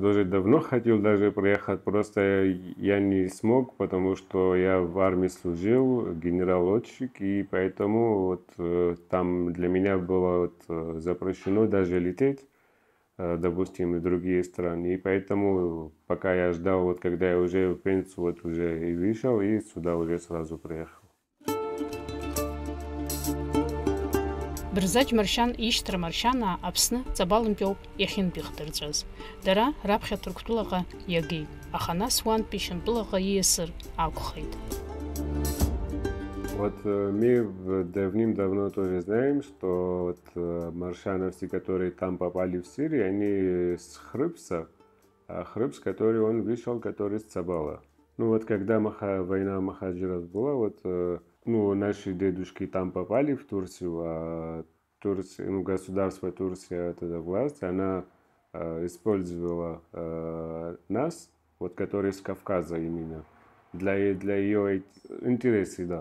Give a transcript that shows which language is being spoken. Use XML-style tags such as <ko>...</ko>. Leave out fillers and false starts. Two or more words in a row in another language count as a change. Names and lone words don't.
<ru>Даже давно хотел приехать, просто я не смог, потому что я в армии служил, генерал-летчик, и поэтому вот там для меня было вот запрещено даже лететь, допустим, в другие страны. И поэтому пока я ждал, вот когда я уже в пенсию вот уже и вышел, и сюда уже сразу приехал.</ru> <ab>Бырзаџь Маршьан ишьҭра Маршьанаа Аԥсны ҵабалынтәоуп иахьынтәихдырҵәаз. Дара раԥхьа Ҭырқәтәылаҟа иагеит, аха нас уантәи Шьамтәылаҟа ииасыр акәхеит.</ab> <ru>Вот мы давным-давно тоже знаем, что вот маршановцы, которые там попали в Сирию, они с Хрыбса, а Хрыбс, который он вышел, который с Цабала. Ну вот когда война махаджиров была, вот ну, наши дедушки там попали в Турцию, а Турция, ну, государство Турция, вот эта власть, она использовала нас, вот которые с Кавказа именно, для ее интересов, да.</ru>